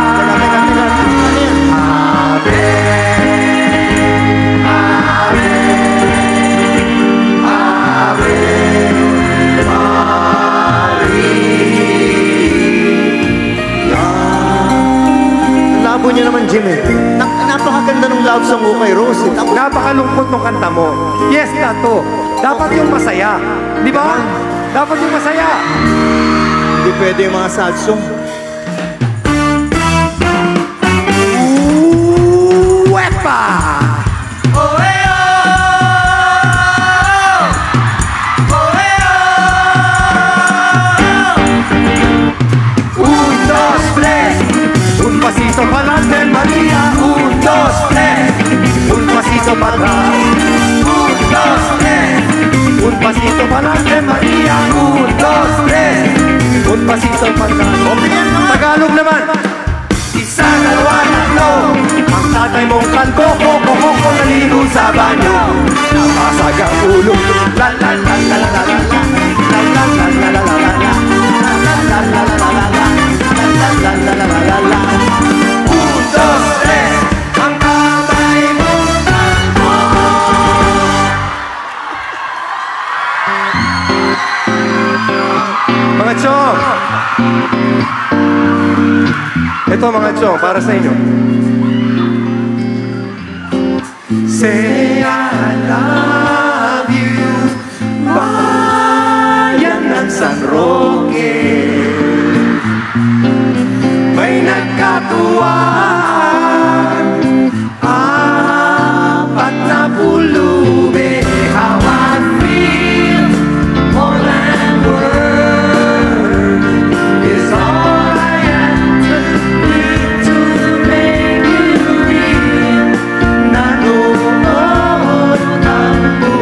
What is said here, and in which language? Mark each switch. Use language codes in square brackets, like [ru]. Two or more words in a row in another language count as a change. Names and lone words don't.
[la] Ave, Ave, Ave Maria. [tl] Labo niya naman, Jimmy. Napakaganda ng [en] love song [tl] mo kay Rose. Napakalungkot ng kanta mo. Yes, to. Dapat yung masaya. Di ba? Dapat yung masaya. Hindi pwede yung mga [en] sad song. [es] Wepa! Un, dos, tres. Un pasito pa'lante, María. Un, dos, tres. Un pasito para atrás. Un, dos, tres. Un pasito pa'lante, María. Un, dos, tres. Un pasito para atrás. [tl] Tagalog naman. Isa, dalawa, tatlo. Ang tatay mong kalbo, koko, naligo sa banyo. Napasag ang ulo. La la la la la la la. La la la la la la la. La la la la la la la. La la la la la la la. [es] Un, dos, tres. [tl] Ang tatay mong kalbo. Mga chong! Ito mga chong, para sa inyo. [en] Say I love you, [tl] bayan ng San Roque. May nagkatuwaan, apat na pulube. [en] How I feel, more than words, is all I need to make you real. [tl] Nanonood ang